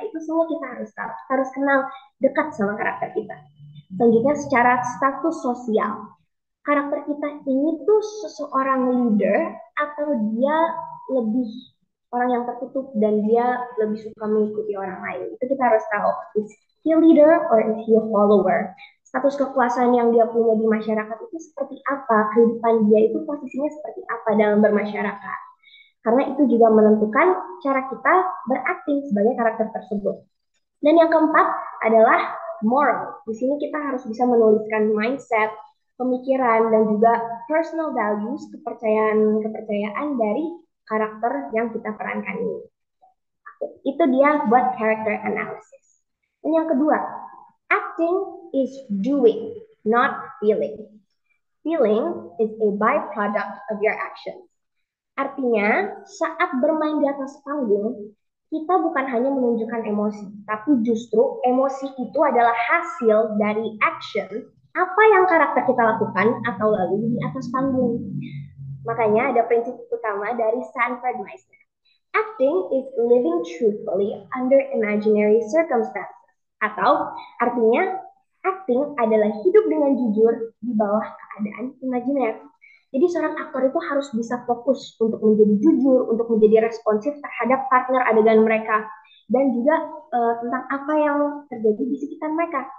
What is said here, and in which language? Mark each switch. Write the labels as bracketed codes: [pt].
[id] Itu semua kita harus tahu. Kita harus kenal dekat sama karakter kita. Selanjutnya secara status sosial. Karakter kita ini tuh seseorang leader atau dia lebih orang yang tertutup dan dia lebih suka mengikuti orang lain. Itu kita harus tahu. [en] Is he a leader or is he a follower? [id] Status kekuasaan yang dia punya di masyarakat itu seperti apa? Kehidupan dia itu posisinya seperti apa dalam bermasyarakat? Karena itu juga menentukan cara kita berakting sebagai karakter tersebut. Dan yang keempat adalah moral. Di sini kita harus bisa menuliskan mindset, pemikiran, dan juga personal values, kepercayaan dari karakter yang kita perankan ini. Itu dia buat [en] character analysis. [id] Dan yang kedua, [en] acting is doing, not feeling. Feeling is a byproduct of your actions. [id] Artinya, saat bermain di atas panggung, kita bukan hanya menunjukkan emosi, tapi justru emosi itu adalah hasil dari action apa yang karakter kita lakukan atau lalui di atas panggung. Makanya ada prinsip utama dari Sanford Meisner. [en] Acting is living truthfully under imaginary circumstances. [id] Atau artinya acting adalah hidup dengan jujur di bawah keadaan imajiner. Jadi seorang aktor itu harus bisa fokus untuk menjadi jujur, untuk menjadi responsif terhadap partner adegan mereka. Dan juga tentang apa yang terjadi di sekitar mereka.